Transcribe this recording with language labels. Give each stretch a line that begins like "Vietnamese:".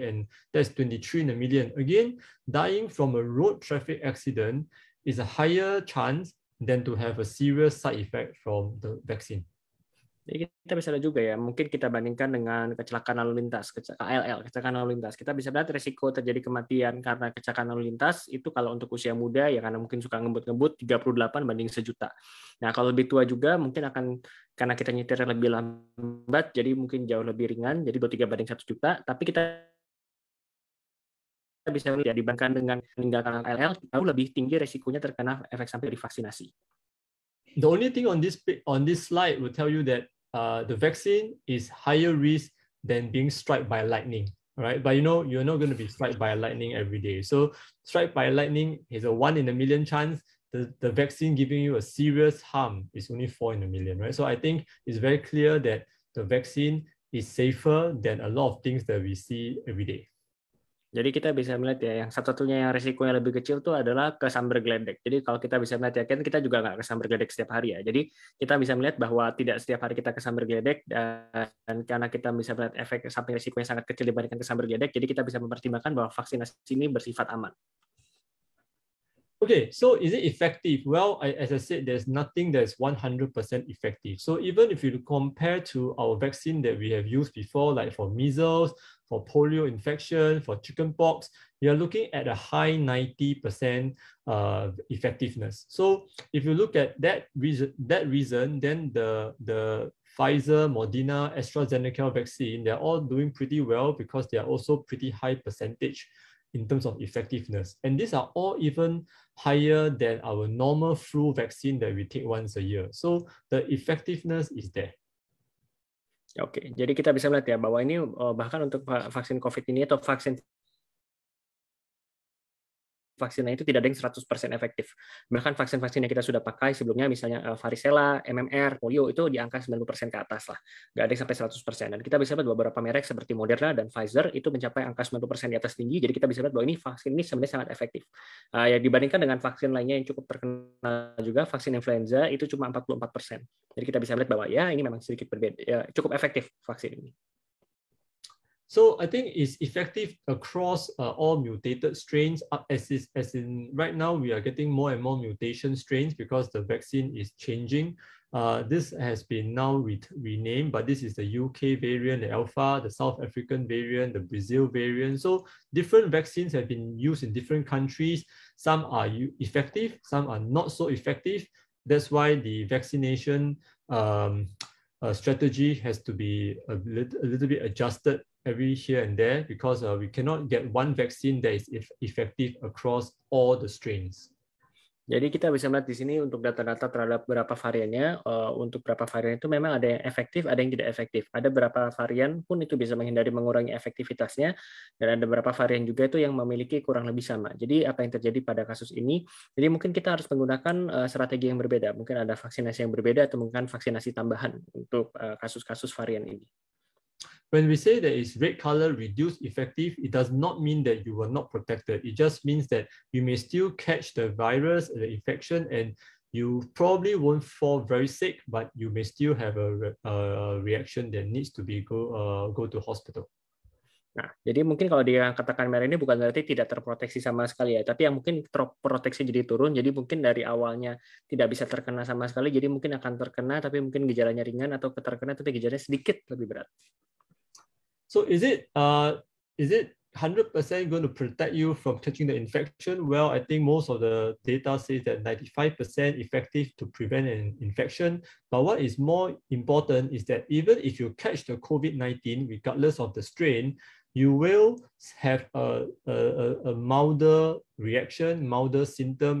English: And that's 23 in a million. Again, dying from a road traffic accident is a higher chance than to have a serious side effect from the vaccine.
Indonesian: Jadi kita bisa lihat juga ya, mungkin kita bandingkan dengan kecelakaan lalu lintas, KLL, kecelakaan lalu lintas. Kita bisa lihat resiko terjadi kematian karena kecelakaan lalu lintas itu kalau untuk usia muda ya karena mungkin suka ngebut-ngebut 38 banding 1 juta. Nah, kalau lebih tua juga mungkin akan karena kita nyetir lebih lambat jadi mungkin jauh lebih ringan, jadi 23 banding 1 juta, tapi kita bisa lihat dibandingkan dengan meninggalkan KLL jauh lebih tinggi resikonya terkena efek samping dari vaksinasi.
English: The only thing on this slide will tell you that the vaccine is higher risk than being struck by lightning, right? But you're not going to be struck by lightning every day. So struck by lightning is a 1 in a million chance. The vaccine giving you a serious harm is only 4 in a million, right? So I think it's very clear that the vaccine is safer than a lot of things that we see every day.
Indonesian: Jadi kita bisa melihat ya, yang satu-satunya yang risikonya lebih kecil itu adalah kesamber geledek. Jadi kalau kita bisa melihat ya, kan kita juga nggak kesamber geledek setiap hari ya. Jadi kita bisa melihat bahwa tidak setiap hari kita kesamber geledek, dan karena kita bisa melihat efek samping risikonya sangat kecil dibandingkan kesamber geledek, jadi kita bisa mempertimbangkan bahwa vaksinasi ini bersifat aman.
English: Okay, so is it effective? Well, as I said, there's nothing that's 100% effective. So even if you compare to our vaccine that we have used before, like for measles, for polio infection, for chickenpox, we are looking at a high 90% effectiveness. So if you look at that reason, then the Pfizer, Moderna, AstraZeneca vaccine, they're all doing pretty well because they are also pretty high percentage in terms of effectiveness. And these are all even higher than our normal flu vaccine that we take once a year. So the effectiveness is there.
Indonesian: Oke, jadi kita bisa melihat ya bahwa ini bahkan untuk vaksin COVID ini atau vaksinnya itu tidak ada yang 100% efektif. Bahkan vaksin-vaksin yang kita sudah pakai sebelumnya, misalnya varicella, MMR, polio, itu di angka 90% ke atas lah. Nggak ada yang sampai 100%. Dan kita bisa lihat beberapa merek seperti Moderna dan Pfizer itu mencapai angka 90% di atas tinggi. Jadi kita bisa lihat bahwa ini vaksin ini sebenarnya sangat efektif. Ya, dibandingkan dengan vaksin lainnya yang cukup terkenal juga, vaksin influenza itu cuma 44%. Jadi kita bisa lihat bahwa ya ini memang sedikit berbeda, ya, cukup efektif vaksin ini.
English: So I think it's effective across all mutated strains. As in right now, we are getting more and more mutation strains because the vaccine is changing. This has been now renamed, but this is the UK variant, the Alpha, the South African variant, the Brazil variant. So different vaccines have been used in different countries. Some are effective, some are not so effective. That's why the vaccination strategy has to be a little bit adjusted every here and there because we cannot get one vaccine that is effective across all the strains.
Indonesian: Jadi kita bisa melihat di sini untuk data-data terhadap beberapa variannya, untuk beberapa varian itu memang ada yang efektif, ada yang tidak efektif. Ada beberapa varian pun itu bisa menghindari mengurangi efektivitasnya, dan ada beberapa varian juga itu yang memiliki kurang lebih sama. Jadi apa yang terjadi pada kasus ini, jadi mungkin kita harus menggunakan strategi yang berbeda. Mungkin ada vaksinasi yang berbeda atau mungkin vaksinasi tambahan untuk kasus-kasus varian ini.
English: when we say that it's red color reduced effective, it does not mean that you were not protected. It just means that you may still catch the virus, the infection, and you probably won't fall very sick, but you may still have a reaction that needs to be go to hospital.
Indonesian: Nah, jadi mungkin kalau dia katakan merah ini bukan berarti tidak terproteksi sama sekali ya, tapi yang mungkin proteksi jadi turun, jadi mungkin dari awalnya tidak bisa terkena sama sekali, jadi mungkin akan terkena, tapi mungkin gejalanya ringan atau terkena tapi gejalanya sedikit lebih berat.
English: So is it 100% going to protect you from catching the infection? Well, I think most of the data says that 95% effective to prevent an infection. But what is more important is that even if you catch the COVID-19, regardless of the strain, you will have a milder reaction, milder symptom.